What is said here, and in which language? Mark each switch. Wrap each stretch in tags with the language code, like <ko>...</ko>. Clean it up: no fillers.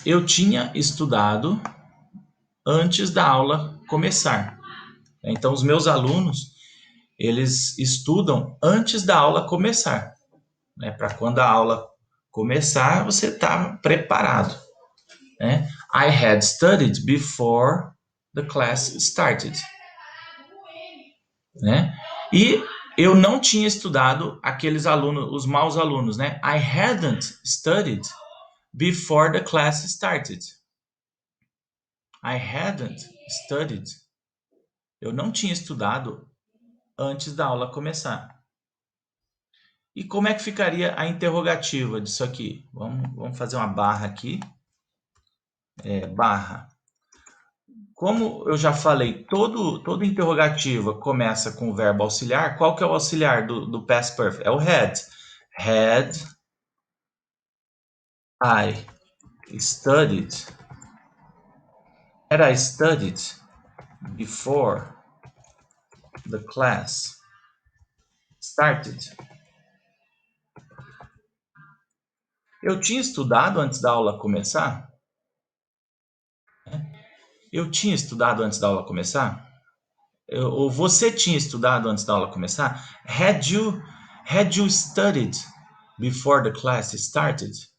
<pt>Eu tinha estudado antes da aula começar. Então, os meus alunos, eles estudam antes da aula começar, né? Para quando a aula começar, você está preparado, né?</pt> <en>I had studied before the class started, né?</en> <pt>E eu não tinha estudado aqueles alunos, os maus alunos, né?</pt> <en>I hadn't studied before the class started. I hadn't studied.</en> <pt>Eu não tinha estudado antes da aula começar. E como é que ficaria a interrogativa disso aqui? Vamos fazer uma barra aqui. Barra. Como eu já falei, todo interrogativa começa com o verbo auxiliar. Qual que é o auxiliar do past perfect? É o had.</pt> <en>Had I studied? Had I studied before the class started?</en> <pt>Eu tinha estudado antes da aula começar? Eu tinha estudado antes da aula começar? Ou você tinha estudado antes da aula começar?</pt> <en>Had you studied before the class started?</en>